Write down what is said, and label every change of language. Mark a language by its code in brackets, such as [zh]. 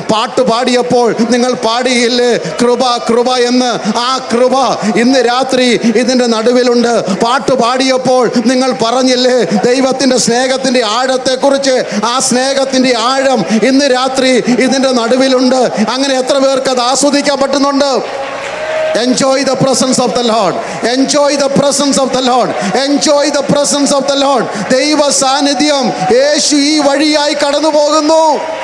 [ml] പാട്ട് പാടിയപ്പോൾ നിങ്ങൾ പാടിയില്ലേ കൃപ കൃപ എന്ന്? ആ കൃപ ഇന്ന് രാത്രി ഇതിന്റെ നടുവിലുണ്ട്. പാട്ട് പാടിയപ്പോൾ നിങ്ങൾ പറഞ്ഞില്ലേ ദൈവത്തിന്റെ സ്നേഹത്തിന്റെ ആഴത്തെക്കുറിച്ച്? ആ സ്നേഹത്തിന്റെ ആഴം ഇന്ന് രാത്രി ഇതിന്റെ നടുവിലുണ്ട്. അങ്ങനെ എത്ര പേർക്ക് അത് ആസ്വദിക്കാൻ പറ്റുന്നുണ്ട്? [en] Enjoy the presence of the Lord. Enjoy the presence of the Lord. Enjoy the presence of the Lord. [ml] ദൈവ സാന്നിധ്യം യേശു ഈ വഴിയായി കടന്നു പോകുന്നു.